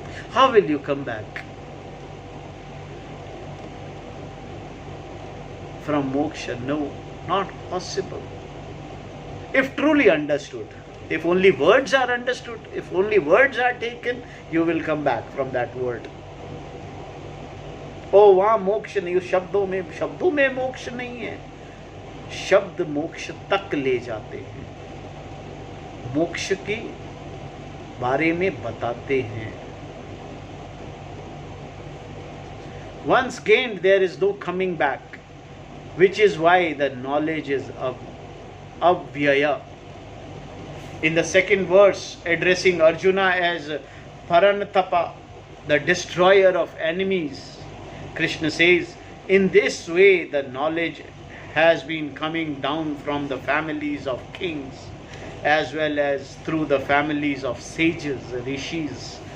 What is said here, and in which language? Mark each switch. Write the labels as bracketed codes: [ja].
[en] How will you come back from moksha? No, not possible. If truly understood. If only words are understood, if only words are taken, you will come back from that word. [hi] Oh, वहाँ मोक्ष नहीं, शब्दों में मोक्ष नहीं है. शब्द मोक्ष तक ले जाते हैं, मोक्ष के बारे में बताते हैं. [en] Once gained, there is no coming back, which is why the knowledge is Avyaya. In the second verse, addressing Arjuna as Paranatapa, the destroyer of enemies, Krishna says, in this way the knowledge has been coming down from the families of kings as well as through the families of sages, rishis.